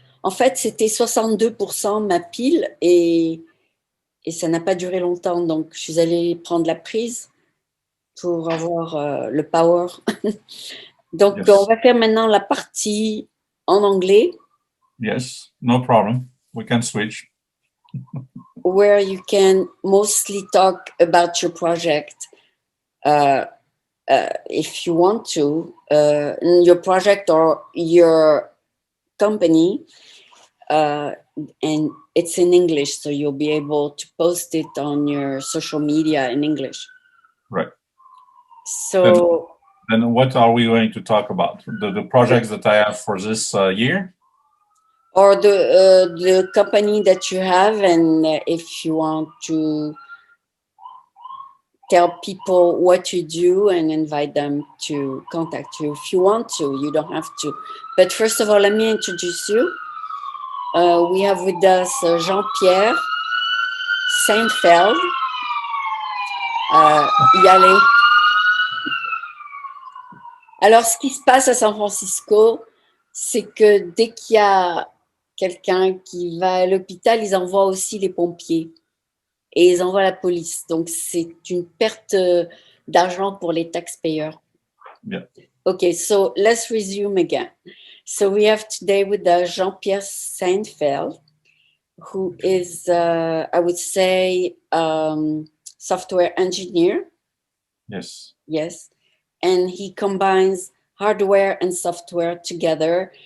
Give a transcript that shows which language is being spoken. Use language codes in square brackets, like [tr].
[fr] En fait, c'était 62% ma pile et ça n'a pas duré longtemps. Donc, je suis allée prendre la prise pour avoir le power. Donc, on [en] yes, [fr] va faire maintenant la partie en anglais, [en] yes, no problem. We can switch. where you can mostly talk about your project uh, if you want to, your project or your company. Uh, and it's in English, so you'll be able to post it on your social media in English. Right. Then, So, then what are we going to talk about? The projects that I have for this year? or the company that you have, and if you want to tell people what you do and invite them to contact you if you want to. You don't have to. But first of all, let me introduce you. We have with us Jean-Pierre Seinfeld. [fr] Y aller. Alors, ce qui se passe à San Francisco, c'est que dès qu'il y a quelqu'un qui va à l'hôpital, ils envoient aussi les pompiers et ils envoient la police. Donc, c'est une perte d'argent pour les taxpayers. [en] Yeah. Okay, so let's resume again. So we have today with Jean-Pierre Seinfeld, who is, I would say, software engineer. Yes. Yes. And he combines hardware and software together.